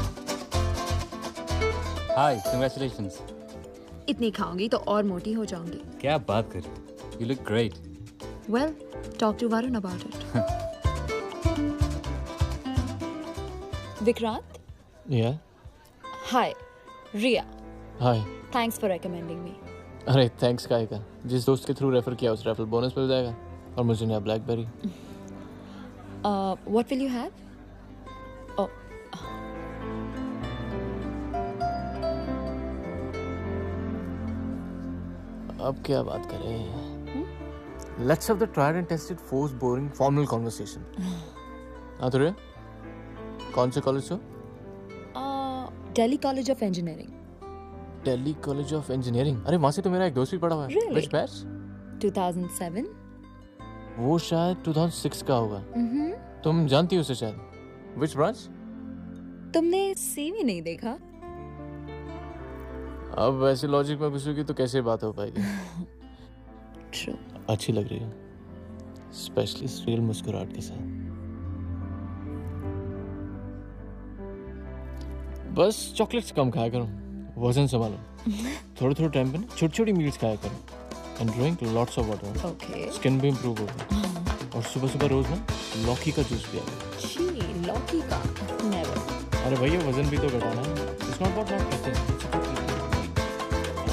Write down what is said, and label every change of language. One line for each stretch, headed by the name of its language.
English: Hi, congratulations.
Hindi: इतनी खाऊंगी तो और मोटी हो जाऊंगी। क्या बात कर रही हो?
English: You look great. Well, talk to Varun about it. Vikrant? Yeah. Hi, Ria. Hi. Thanks for recommending me.
Hindi: अरे थैंक्स काय का, जिस दोस्त के थ्रू रेफर किया उस रेफरल बोनस मिल जाएगा, और मुझे नया blackberry.
English: What will you have? Oh.
Hindi: अब क्या बात करें?
English: Let's have the tried and tested, forced, boring, formal conversation.
Hindi: हाँ तो रे, कौन से कॉलेज हो?
English: Delhi College of Engineering.
Hindi: Delhi college of engineering? अरे वहाँ से तो मेरा एक दोस्त भी पढ़ा हुआ है।
English: Really? Which batch? 2007.
Hindi: वो शायद 2006 का होगा। तुम जानती हो उसे शायद।
English: Which branch?
Hindi: तुमने CV नहीं देखा? अब वैसे लॉजिक में घुसोगी तो कैसे बात हो पाएगी?
English: True.
Hindi: अच्छी लग रही है, स्पेशली रियल मुस्कुराहट के साथ। बस चॉकलेट्स कम खाया करो, वजन संभालो। थोड़े थोड़े टाइम पे ना छोटी छोटी मील्स खाया करो,
English: And drink lots of water. Okay.
Hindi: Skin भी इम्प्रूव होगी, और सुबह सुबह रोज ना लौकी का जूस पिया करो। छी, लौकी का?
English: Never.
Hindi: अरे भैया वजन भी तो घटाना है।
English: It's not about not eating, it's about eating.